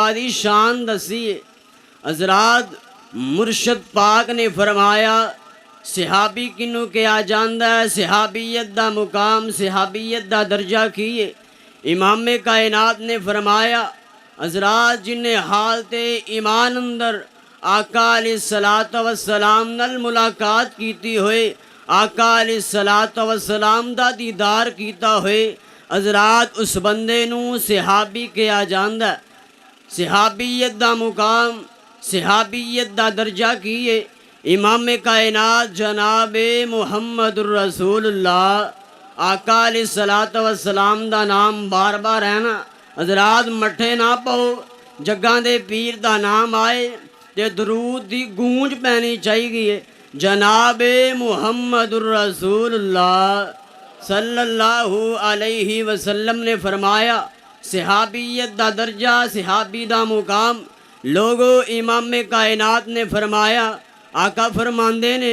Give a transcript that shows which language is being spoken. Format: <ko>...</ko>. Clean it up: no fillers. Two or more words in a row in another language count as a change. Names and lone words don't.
<pa>دی شان دسی ہے حضرات مرشد پاک نے فرمایا صحابی کنوں کیا جاندہ ہے صحابیت دا مقام صحابیت دا درجہ کیے امام کائنات نے فرمایا حضرات جن حالت ایمان اندر آقا</pa> <ar>علیہ السلام</ar> <pa>نال ملاقات کیتی ہوئے آقا</pa> <ar>علیہ السلام</ar> <pa>دا دیدار کیتا ہوئے حضرات اس بندے نو صحابی کیا جاندہ صحابیت دا مقام صحابیت دا درجہ کیے امام کائنات جناب محمد الرسول اللہ آقا</pa> <ar>علیہ السلام</ar> <pa>دا نام بار بار ہے نا حضرات مٹھے نہ پاؤ جگاں دے پیر دا نام آئے تے درود دی گونج پینی چاہیے جناب محمد الرسول اللہ</pa> <ar>صلی اللہ علیہ وسلم</ar> <pa>نے فرمایا صحابیت دا درجہ صحابی دا مقام لوگو امام کائنات نے فرمایا آقا فرماندے نے</pa>